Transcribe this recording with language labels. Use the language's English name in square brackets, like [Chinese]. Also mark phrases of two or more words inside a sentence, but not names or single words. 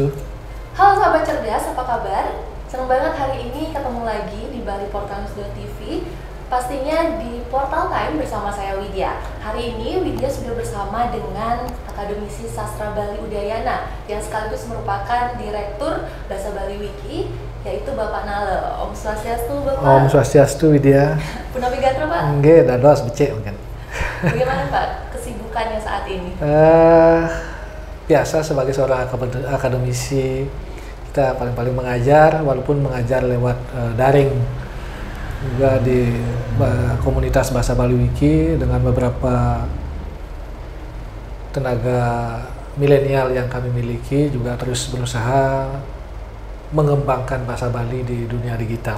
[Indonesian] Halo sahabat cerdas, apa kabar? Senang banget hari ini ketemu lagi di Bali Portalis.tv. Pastinya di Portal Time bersama saya Widya. Hari ini Widya sudah bersama dengan akademisi sastra Bali Udayana yang sekaligus merupakan direktur Bahasa Bali Wiki, yaitu Bapak Nale. Om Swastiastu, Bapak. Om Swastiastu, Widya. [Balinese] Punawi Gatra, Pak. Nggih, dados becik mungkin. [Indonesian] Bagaimana Pak kesibukannya saat ini? Biasa sebagai seorang akademisi, kita paling mengajar, walaupun mengajar lewat daring, juga di komunitas Bahasa Bali Wiki dengan beberapa tenaga milenial yang kami miliki, juga terus berusaha mengembangkan bahasa Bali di dunia digital.